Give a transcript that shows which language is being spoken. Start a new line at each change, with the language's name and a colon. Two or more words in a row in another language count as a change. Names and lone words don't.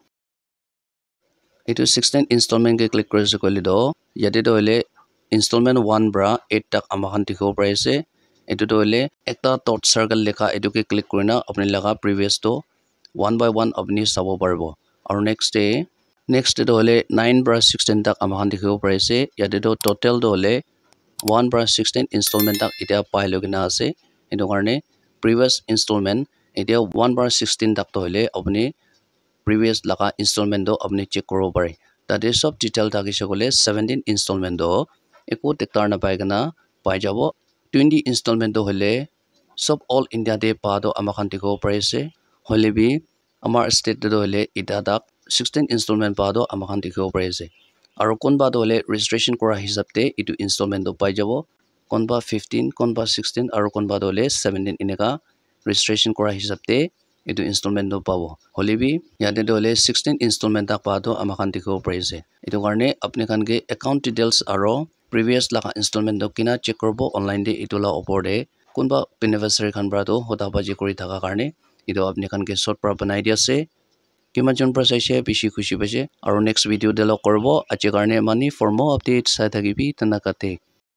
Naga Pidgin: etu 16 installment ke click korse kole do yate do hole installment 1 bra 8 tak amakhan dikho pare ase etu to hole ekta
English: dot circle
Naga Pidgin: lekha etu ke click korina apni laga previous to 1 by 1 apni sabo paribo aro
English: next day
Naga Pidgin: to hole 9 bra 16 tak amakhan dikho pare ase yate to total do hole 1 bra 16 installment tak etia pai logina ase etu karne
English: previous installment
Naga Pidgin: etia 1 bra 16 tak to hole apni previous laga installment do apni check koro pare tade sob detail thakise kole 17 installment do eko declare na pai kana pai jabo 20 installment do hole sob
English: all India
Naga Pidgin: de pa do amakhan dikho pare ase hole bi amar state do hole ita tak 16 installment pa do amakhan dikho pare ase aro konba do hole registration kora hisab te etu installment do pai jabo konba 15 konba 16 aro konba do hole 17 ineka registration kora hisab te etu installment do pabo holebi yate do hole 16 installment tak pa do amakhan dikho pare ase etu karne apni khan ke
English: account details
Naga Pidgin: aro previous laga installment do kina check korbo online de etu la opor de kunba beneficiary khan bra do hoda baji kori thaka karne etu apni khan ke short pra banai dia ase kiman jon pra saise bishi khushi paise aro
English: next video
Naga Pidgin: de lo korbo ache karne mani
English: for more updates
Naga Pidgin: sai thakibi tanakate